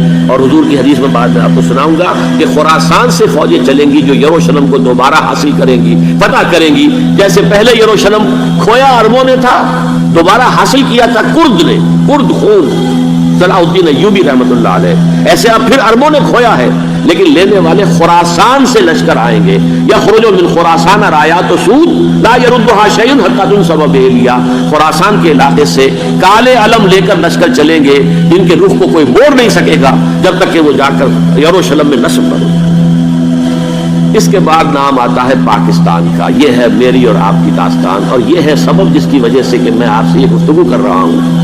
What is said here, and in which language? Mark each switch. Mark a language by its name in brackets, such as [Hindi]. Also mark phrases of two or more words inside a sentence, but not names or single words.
[Urdu] اور حضور کی حدیث میں بعد میں آپ کو سناؤں گا کہ خراسان سے فوجیں چلیں گی جو یروشلم کو دوبارہ حاصل کریں گی، فتح کریں گی. جیسے پہلے یروشلم کھویا عربوں نے تھا، دوبارہ حاصل کیا تھا کرد نے، کرد خون صلاح الدین ایوبی [Arabic] رحمۃ اللہ علیہ. [Urdu] ایسے اب پھر عربوں نے کھویا ہے، لیکن لینے والے خراسان سے لشکر آئیں گے. [Arabic] یخرج من خراسان رایات سود لا يردها شیء حتی تنصب بإیلیا. [Urdu] خراسان کے علاقے سے کالے علم لے کر لشکر چلیں گے جن کے رخ کو کوئی موڑ نہیں سکے گا جب تک کہ وہ جا کر یروشلم میں نصب کرے. اس کے بعد نام آتا ہے پاکستان کا. یہ ہے میری اور آپ کی داستان، اور یہ ہے سبب جس کی وجہ سے کہ میں آپ سے یہ گفتگو کر رہا ہوں.